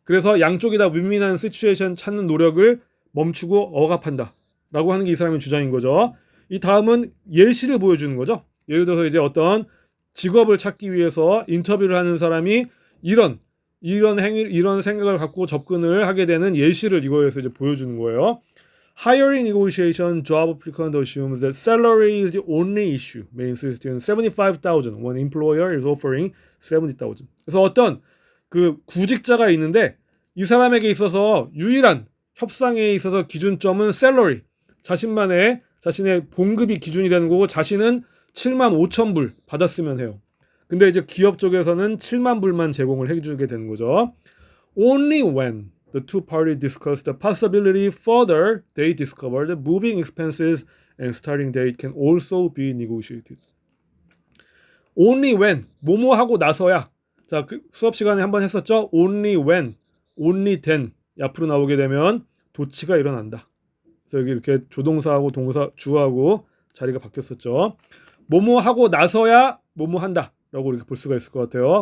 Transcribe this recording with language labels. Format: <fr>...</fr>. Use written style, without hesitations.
<ko>그래서 양쪽이 다 윈윈하는 시츄에이션 찾는 노력을 멈추고 억압한다 라고 하는 게 이 사람의 주장인 거죠. 이 다음은 예시를 보여주는 거죠. 예를 들어서 이제 어떤 직업을 찾기 위해서 인터뷰를 하는 사람이 이런 생각을 갖고 접근을 하게 되는 예시를 이거에서 이제 보여주는 거예요.</ko> <en>Hiring negotiation job applicant assumes that salary is the only issue. May insist in 75,000 when employer is offering 70,000.</en> <ko>그래서 어떤 그 구직자가 있는데 이 사람에게 있어서 유일한 협상에 있어서 기준점은 salary. 자신의 봉급이 기준이 되는 거고 자신은 75,000불 받았으면 해요. 근데 이제 기업 쪽에서는 7만 불만 제공을 해주게 되는 거죠.</ko> <en>Only when the two parties discuss the possibility further, they discover the moving expenses and starting date can also be negotiated. Only when,</en> <ko>뭐뭐 하고 나서야. 자, 그 수업 시간에 한번 했었죠.</ko> <en>Only when, only then</en> <ko>앞으로 나오게 되면 도치가 일어난다. 그래서 여기 이렇게 조동사하고 동사, 주어하고 자리가 바뀌었었죠. 뭐뭐 하고 나서야 뭐뭐 한다 라고 이렇게 볼 수가 있을 것 같아요.</ko>